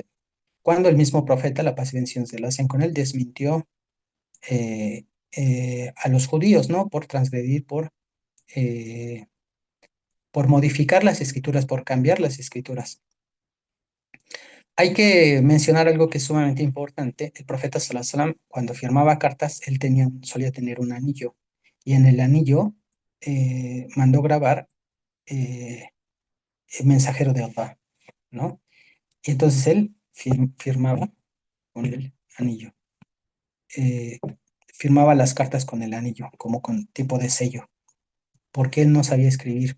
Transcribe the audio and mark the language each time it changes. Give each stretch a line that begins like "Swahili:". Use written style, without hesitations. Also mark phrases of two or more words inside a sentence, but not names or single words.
Spanish: Cuando el mismo profeta, la paz y bendiciones de Dios sean con él, desmintió eh, a los judíos, ¿no? Por transgredir, eh, por modificar las escrituras, por cambiar las escrituras. Hay que mencionar algo que es sumamente importante. El profeta
Arabic: صلى الله عليه وسلم,
Spanish: cuando firmaba cartas, él solía tener un anillo. Y en el anillo mandó grabar eh, el mensajero de Allah, ¿no? Y entonces él firmaba con el anillo. Eh, firmaba las cartas con el anillo, como con tipo de sello, porque él no sabía escribir.